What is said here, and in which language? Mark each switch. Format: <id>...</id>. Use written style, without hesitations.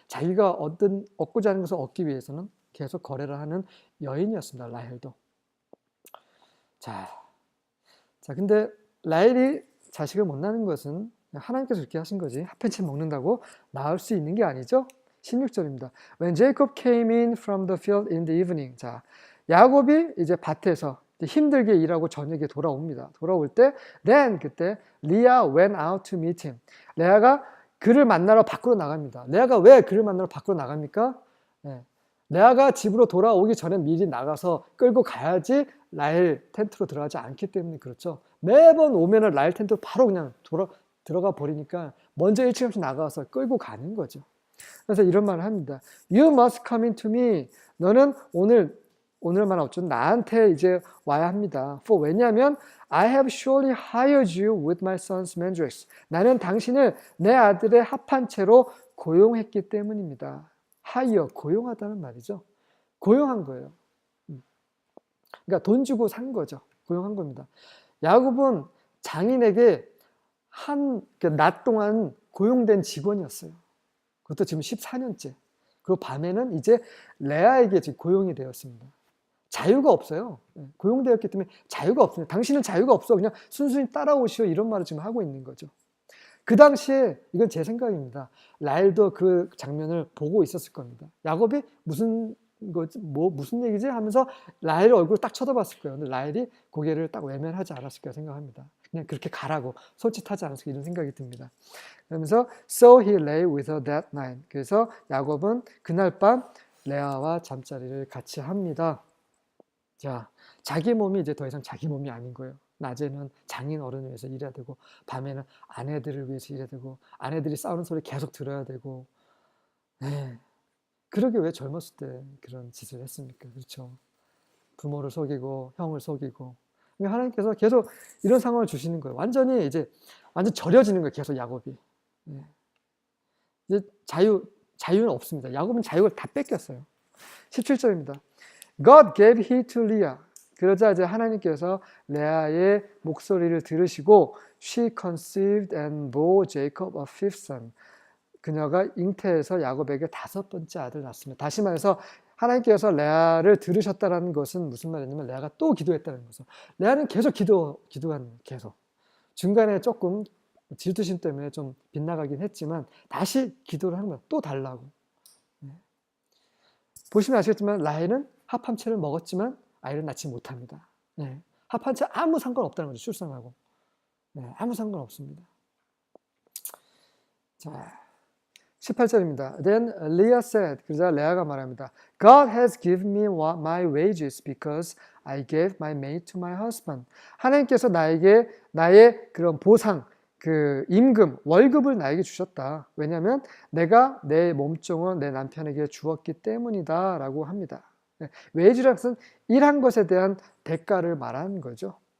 <ko>자기가 얻고자 하는 것을 얻기 위해서는 계속 거래를 하는 여인이었습니다. 라헬도. 자, 근데 라헬이 자식을 못 낳는 것은 하나님께서 그렇게 하신 거지. 핫팬츠 먹는다고 낳을 수 있는 게 아니죠. 16절입니다.</ko> <en>When Jacob came in from the field in the evening.</en> <ko>자, 야곱이 이제 밭에서 힘들게 일하고 저녁에 돌아옵니다. 돌아올 때,</ko> <en>then</en> <ko>그때</ko> <en>Leah went out to meet him.</en> <ko>레아가 그를 만나러 밖으로 나갑니다. 레아가 왜 그를 만나러 밖으로 나갑니까? 레아가 집으로 돌아오기 전에 미리 나가서 끌고 가야지 라헬 텐트로 들어가지 않기 때문에 그렇죠. 매번 오면은 라헬 텐트로 바로 그냥 들어가 버리니까 먼저 일찌감치 나가서 끌고 가는 거죠. 그래서 이런 말을 합니다.</ko> <en>You must come in to me.</en> <ko>너는 오늘만 어쩌면 나한테 이제 와야 합니다.</ko> <en>For</en> <ko>왜냐하면</ko> <en>I have surely hired you with my son's mandrakes.</en> <ko>나는 당신을 내 아들의 합한 채로 고용했기 때문입니다. hire, 고용하다는 말이죠. 고용한 거예요. 그러니까 돈 주고 산 거죠. 고용한 겁니다. 야곱은 장인에게 낮 동안 고용된 직원이었어요. 그것도 지금 14년째. 그리고 밤에는 이제 레아에게 지금 고용이 되었습니다. 자유가 없어요. 고용되었기 때문에 자유가 없습니다. 당신은 자유가 없어. 그냥 순순히 따라오시오. 이런 말을 지금 하고 있는 거죠. 그 당시에 이건 제 생각입니다. 라헬도 그 장면을 보고 있었을 겁니다. 야곱이 무슨 얘기지 하면서 라헬 얼굴을 딱 쳐다봤을 거예요. 근데 라헬이 고개를 딱 외면하지 않았을 거라 생각합니다. 그냥 그렇게 가라고 솔직하지 않았을까 이런 생각이 듭니다. 그러면서</ko> <en>So he lay with her that night.</en> <ko>그래서 야곱은 그날 밤 레아와 잠자리를 같이 합니다. 자, 자기 몸이 이제 더 이상 자기 몸이 아닌 거예요. 낮에는 장인 어른을 위해서 일해야 되고 밤에는 아내들을 위해서 일해야 되고 아내들이 싸우는 소리 계속 들어야 되고 그러게 왜 젊었을 때 그런 짓을 했습니까? 그렇죠. 부모를 속이고 형을 속이고 하나님께서 계속 이런 상황을 주시는 거예요. 완전 절여지는 거예요. 계속 야곱이. 이제 자유는 없습니다. 야곱은 자유를 다 뺏겼어요. 17절입니다.</ko> <en>God gave heed to Leah.</en> <ko>그러자 이제 하나님께서 레아의 목소리를 들으시고</ko> <en>she conceived and bore Jacob a fifth son.</en> <ko>그녀가 잉태해서 야곱에게 5번째 아들을 낳습니다. 다시 말해서 하나님께서 레아를 들으셨다는 것은 무슨 말이냐면 레아가 또 기도했다는 거죠. 레아는 계속 기도한 계속. 중간에 조금 질투심 때문에 좀 빗나가긴 했지만 다시 기도를 한 거예요. 또 달라고. 보시면 아시겠지만 라헬은 합함체를 먹었지만 아이를 낳지 못합니다. 합함체 아무 상관없다는 거죠. 출산하고. 아무 상관없습니다. 자, 18절입니다.</ko> <en>Then Leah said,</en> <ko>그러자 레아가 말합니다.</ko> <en>God has given me my wages because I gave my maid to my husband.</en> <ko>하나님께서 나에게 나의 그런 보상, 그 임금, 월급을 나에게 주셨다. 왜냐하면 내가 내 몸종을 내 남편에게 주었기 때문이다 라고 합니다. wage라는 것은 일한 것에 대한 대가를 말하는 거죠.</ko>